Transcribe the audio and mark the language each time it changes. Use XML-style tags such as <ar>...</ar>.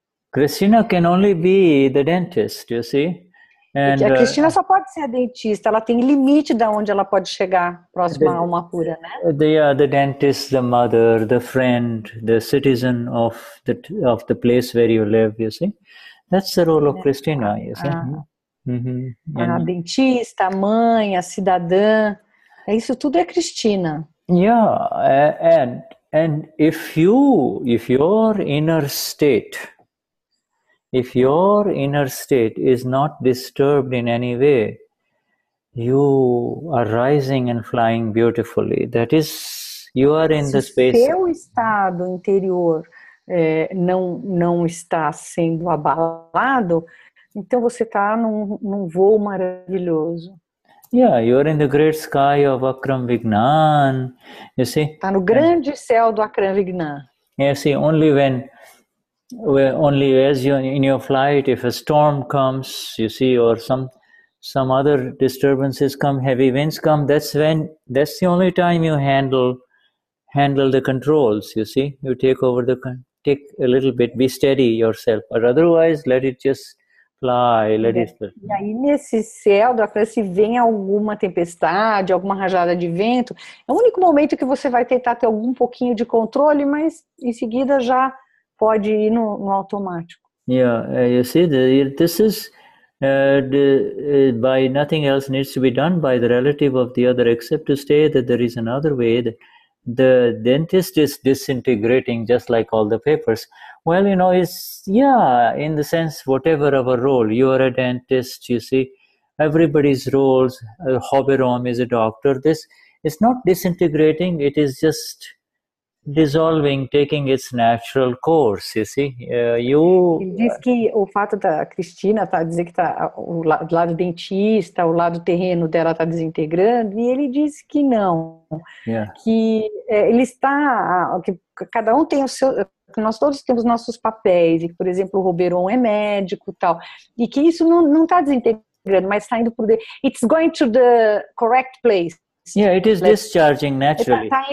<en>Cristina can only be the dentist, you see.</en> <pt>And, a Cristina só pode ser a dentista, ela tem limite de onde ela pode chegar, próxima a alma pura, né?</pt> <en>The dentist, the mother, the friend, the citizen of the place where you live, you see. That's the role of Cristina, you see.</en> <pt>A dentista, a mãe, a cidadã, isso tudo é Cristina.</pt> <en>Yeah, and if your inner state is not disturbed in any way, you are rising and flying beautifully. That is, you are in the space.</en> <pt>Se seu estado interior não está sendo abalado, então você está num voo maravilhoso.</pt> <en>Yeah, you are in the great sky of Akram Vignan, you see.</en> <pt>Está no grande céu do Akram Vignan.</pt> <en>You see, only as you in your flight, if a storm comes, you see, or some other disturbances come, heavy winds come, that's the only time you handle the controls, you see. You take a little bit, be steady yourself, but otherwise let it just fly, let it fly.</en> <pt>E aí nesse céu do Akram, se vem alguma tempestade, alguma rajada de vento, é o único momento que você vai tentar ter algum pouquinho de controle, mas em seguida já pode ir no automático.</pt> <en>Yeah, you see, this is by nothing else needs to be done by the relative of the other, except to say that there is another way. That the dentist is disintegrating just like all the papers. Well, in the sense, whatever our role, you are a dentist, you see, everybody's roles, Hoberom is a doctor. This is not disintegrating, it is just dissolving, taking its natural course, you see.</en> <pt>Ele diz que o fato da Cristina dizer que o lado dentista, o lado terreno dela está desintegrando, e ele diz que não, que ele está, que cada um tem o seu, que nós todos temos nossos papéis, e que, por exemplo, o Roberon é médico e tal, e que isso não está desintegrando, mas está indo por</pt> <en>it's going to the correct place. Yeah, it is discharging naturally.</en>